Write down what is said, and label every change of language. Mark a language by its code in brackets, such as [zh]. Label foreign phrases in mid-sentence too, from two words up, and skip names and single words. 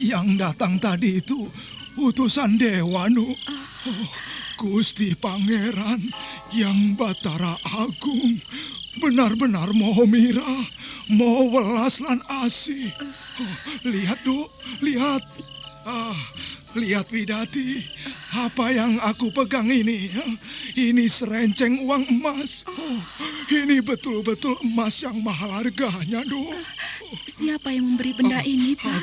[id] Yang datang tadi itu utusan dewa, Nu. Gusti Pangeran yang Batara Agung benar-benar mau mira, mau [jv] welas lan asih. [id] Lihat, Du, lihat. Lihat Widati, apa yang aku pegang ini? Ini serenceng uang emas. Ini betul-betul emas yang mahal harganya, Du. Siapa yang memberi benda ini, Pak?